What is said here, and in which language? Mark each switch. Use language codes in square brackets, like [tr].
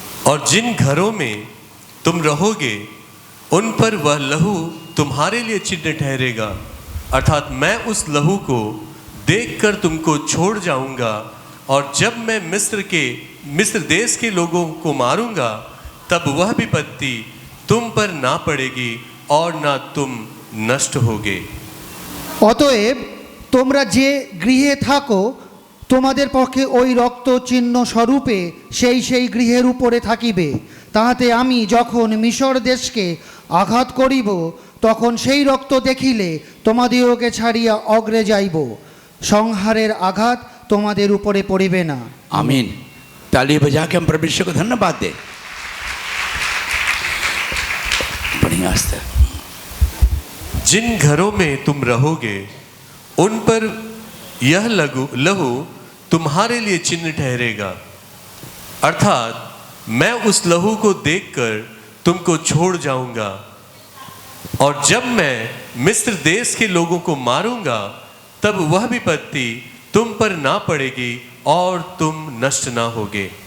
[hi] और जिन घरों में तुम रहोगे उन पर वह लहू तुम्हारे लिए चिन्ह ठहरेगा, अर्थात मैं उस लहू को देखकर तुमको छोड़ जाऊंगा, और जब मैं मिस्र देश के लोगों को मारूंगा, तब वह विपत्ति तुम पर ना पड़ेगी और ना तुम नष्ट होगे। [bn] অতএব তোমরা যে গৃহে থাকো, তোমাদের পক্ষে ওই রক্ত চিহ্ন স্বরূপে সেই গৃহের উপরে থাকিবে, তাহাতে আমি যখন মিশর দেশকে আঘাত করিব, তখন সেই রক্ত দেখিলে তোমাদিওকে ছাড়িয়া অগ্রে যাইব, সংহারের আঘাত তোমাদের উপরে পড়িবে না। [hi] आमीन। ताली बजा के हम परमेश्वर को धन्यवाद दें। बढ़िया से। जिन घरों में तुम रहोगे उन पर यह लहू तुम्हारे लिए चिन्ह ठहरेगा, अर्थात मैं उस लहू को देखकर तुमको छोड़ जाऊंगा, और जब मैं मिस्र देश के लोगों को मारूंगा, तब वह विपत्ति तुम पर ना पड़ेगी और तुम नष्ट ना होगे।